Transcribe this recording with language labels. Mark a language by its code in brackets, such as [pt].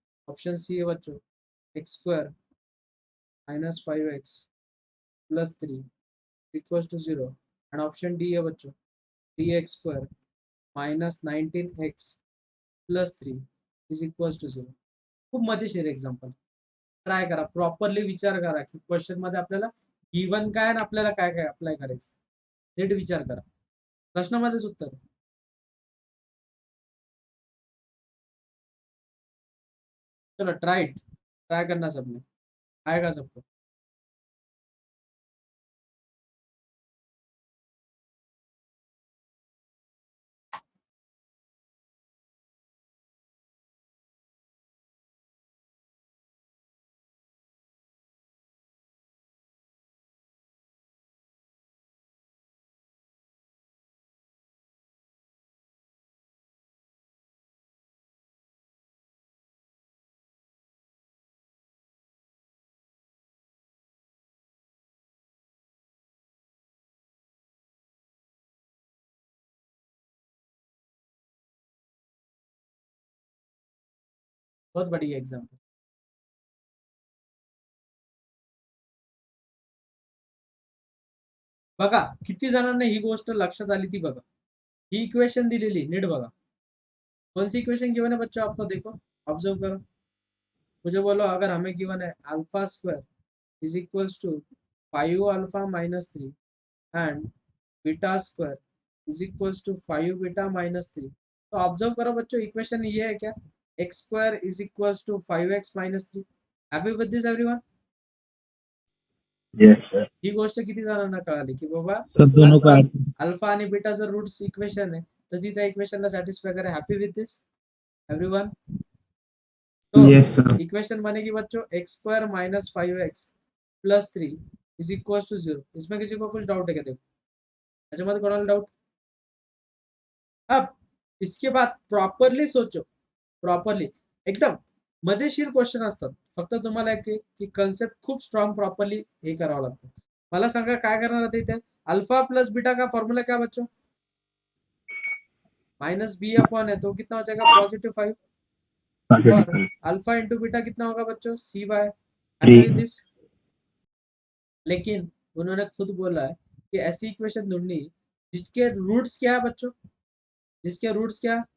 [en] Option C [hi] है बच्चों [en] x square minus 5x plus 3 is equals to 0. And option D [hi] है बच्चों [en] 3x square minus 19x plus 3 is equals to 0. [mr] खूप मजेशीर example. Try करा, properly विचार करा की क्वेश्चन मध्ये आपल्याला गिवन काय आणि आपल्याला काय काय अप्लाय करायचं. नीट विचार करा, प्रश्नामध्येच उत्तर. [hi] चलो ट्राय करना सबने, आएगा सबको. बहुत बढ़िया एग्जाम्पल. [mr] बघा किती जणांना ही गोष्ट लक्षात आली ती बघा. ही इक्वेशन दिलेली नीट बघा. [hi] कौन सी इक्वेशन गिवन है बच्चों, आपको देखो ऑब्जर्व करो. मुझे बोलो अगर हमें गिवन है alpha square is equals to 5 alpha minus 3 and beta square is equals to 5 beta minus 3. तो ऑब्जर्व करो बच्चों, इक्वेशन ये है क्या, x square is equals to 5x minus 3. [en] Happy with this everyone? Yes sir [mr] ही गोष्ट किती जणांना कळाली की बाबा [hi] सब दोनों को add [mr] अल्फा आणि बीटा जर रूट्स इक्वेशन आहे तर ती त्या इक्वेशनला सॅटिस्फाय करे. [en] Happy with this everyone? तो yes sir. [hi] इक्वेशन बनेगी बच्चों x square minus 5x plus 3 is equal to 0. इसमें किसी को कुछ डाउट है क्या? देखो [mr] त्याच्यामध्ये कोणाला डाऊट? [hi] अब इसके बाद प्रॉपरली सोचो, [mr] प्रॉपरली एकदम मजेशीर क्वेश्चन असतात. फक्त तुम्हाला की कन्सेप्ट खूप स्ट्रॉंग प्रॉपरली हे करावं लागतं. मला सांगा काय करणार आता इथे? [hi] अल्फा प्लस बीटा का फॉर्मूला क्या बच्चों? माइनस बी अपॉन है तो कितना हो जाएगा +5 और अल्फा इंटू बीटा कितना होगा बच्चों? सी बाय 3. लेकिन उन्होंने खुद बोला है कि ऐसी इक्वेशन ढूंढनी जिसके रूट्स क्या है बच्चों? जिसके रूट्स क्या?